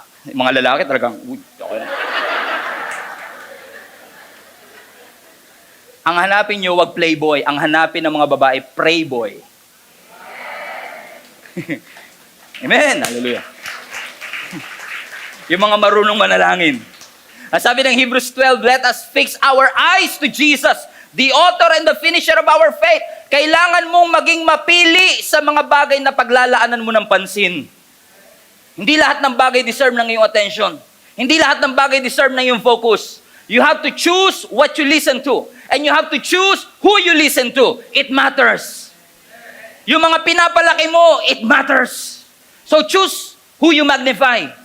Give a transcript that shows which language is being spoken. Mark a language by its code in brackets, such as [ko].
[tl] Mga lalaki talagang, okay na. Ang hanapin nyo, wag playboy. Ang hanapin ng mga babae, prayboy. Amen. Hallelujah. Yung mga marunong manalangin. Ang sabi ng [en] Hebrews 12, let us fix our eyes to Jesus, the author and the finisher of our faith. [tl] Kailangan mong maging mapili sa mga bagay na paglalaanan mo ng pansin. Hindi lahat ng bagay deserve ng iyong attention. Hindi lahat ng bagay deserve ng iyong focus. [en] You have to choose what you listen to. And you have to choose who you listen to. It matters. [tl] Yung mga pinapalaki mo, [en] it matters. So choose who you magnify.